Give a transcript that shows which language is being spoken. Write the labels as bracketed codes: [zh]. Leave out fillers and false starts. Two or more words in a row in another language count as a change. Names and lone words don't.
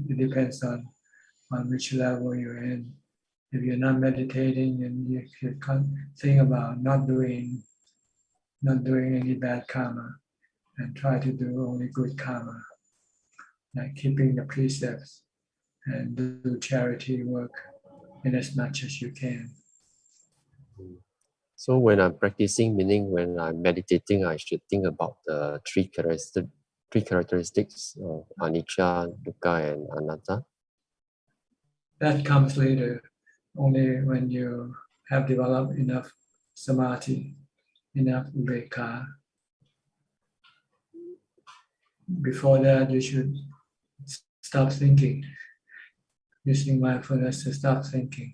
[en] It depends on which level you're in. If you're not meditating, and you can think about not doing any bad karma, and try to do only good karma, like keeping the precepts and do charity work in as much as you can. So when I'm practicing, meaning when I'm meditating, I should think about the three characteristics of anicca, dukkha, and anatta. That comes later, only when you have developed enough samadhi, enough upekkha. Before that, you should stop thinking, using mindfulness to stop thinking.